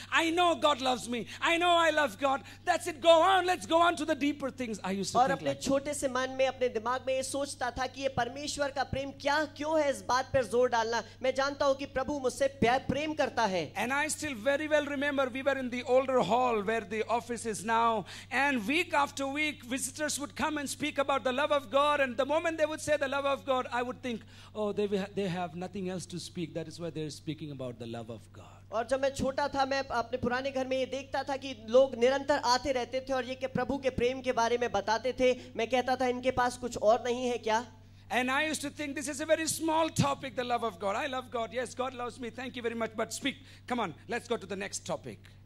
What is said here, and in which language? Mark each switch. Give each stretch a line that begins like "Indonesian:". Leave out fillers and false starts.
English: I know God loves me. I know I love God. That's it. Go on. Let's go on to the deeper things. I used to
Hindi: और
English: think
Hindi: अपने
English: like
Hindi: छोटे से मन में, अपने दिमाग में ये सोचता था कि ये परमेश्वर का प्रेम क्या क्यों है, इस बात पर जोर डालना। मैं जानता हूँ कि प्रभु मुझसे प्रेम करता है।
English: And I still very well remember we were in the older hall where the office is now, and week after week visitors would come and speak about the love of God, and the moment they would say the love of God, I would think, oh, they have nothing else to speak. That is why they're speaking about the love of God.
Hindi: और जब मैं छोटा था मैं अपने पुराने घर में ये देखता था कि लोग निरंतर आते रहते थे और ये कि प्रभु के प्रेम के बारे में बताते थे। मैं कहता था इनके पास कुछ और नहीं है क्या?
English: And I used to think this is a very small topic, the love of God. I love God. Yes, God loves me. Thank you very much. But speak. Come on, let's go to the next topic.